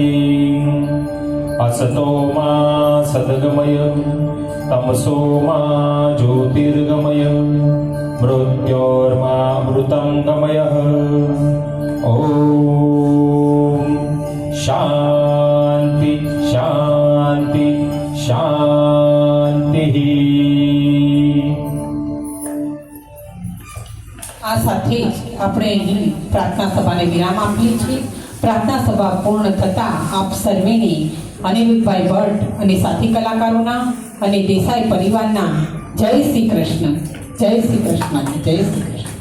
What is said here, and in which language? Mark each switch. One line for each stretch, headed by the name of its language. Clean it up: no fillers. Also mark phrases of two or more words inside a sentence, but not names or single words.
Sanskrit: असतो मा सद्गमय तमसो मा ज्योतिर्गमय मृत्योर्मामृतं गमय। ओम शांति शांति शांति।
Gujarati: આ સાથે જ આપણે અહીં પ્રાર્થના સભાને વિરામ આપીએ છીએ। પ્રાર્થના સભા પૂર્ણ થતાં આપ સર્વેને અનિરુદ્ધભાઈ ભટ્ટ અને સાથી કલાકારોના અને દેસાઈ પરિવારના જય શ્રી કૃષ્ણ, જય શ્રી કૃષ્ણ, જય શ્રી કૃષ્ણ।